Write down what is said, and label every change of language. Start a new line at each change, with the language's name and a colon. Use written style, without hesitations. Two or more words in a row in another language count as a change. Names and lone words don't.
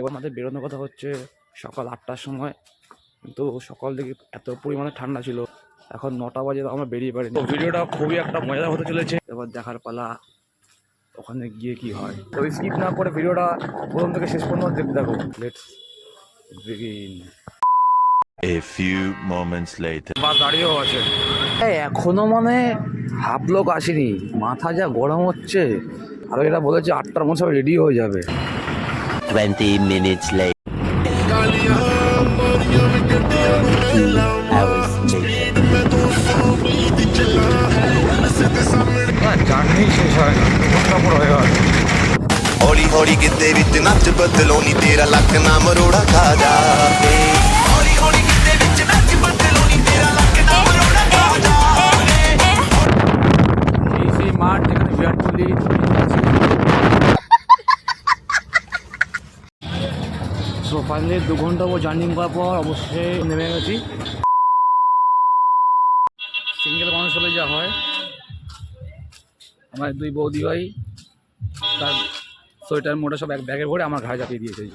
Bangla: এবার আমাদের বেরোনোর কথা হচ্ছে সকাল 8টার সময়, কিন্তু সকাল থেকে এত পরিমাণে ঠান্ডা ছিল, এখন 9টা বাজে আমরা বেরিয়ে পারি। তো ভিডিওটা খুবই একটা মজা হতে চলেছে, এবার দেখার পালা ওখানে গিয়ে কি হয়। তো স্কিপ না করে ভিডিওটা প্রথম থেকে শেষ পর্যন্ত দেখতে থাকো।
English: Let's begin. A few moments later.
Bangla: বা দাঁড়িয়েও আছে এখনো, মানে হাফ লোক আসেনি, মাথা যা গরম হচ্ছে। আর এরা বলেছে 8টার মধ্যে সব রেডি হয়ে যাবে।
English: 20 minutes later. 2 hours later.
Bangla: জার্নি শেষ হয় না, ঘন্টা পর হয়ে গেল।
Punjabi: ਹੌਲੀ ਹੌਲੀ ਗਿੱਧੇ ਵਿੱਚ ਨੱਚ ਬਦਲੋ ਨੀ ਤੇਰਾ ਲੱਕ ਨਾ ਮਰੋੜਾ ਖਾ ਜਾ ਹੌਲੀ ਹੌਲੀ ਗਿੱਧੇ ਵਿੱਚ ਨੱਚ ਬਦਲੋ ਨੀ ਤੇਰਾ ਲੱਕ ਨਾ ਮਰੋੜਾ ਖਾ ਜਾ
Bangla: এই মাঠ যেখানে বিরাট কোহলি আছে।
English: so finally
Bangla: 2 ঘন্টা জার্নি করার পর অবশ্যই নেমে গেছি। সিঙ্গেল মানুষ হলে যা হয়, আমার 2 বৌদি ভাই তার সোয়েটার মোটা সব এক ব্যাগে ভরে আমার ঘাড়ে চাপিয়ে দিয়েছে।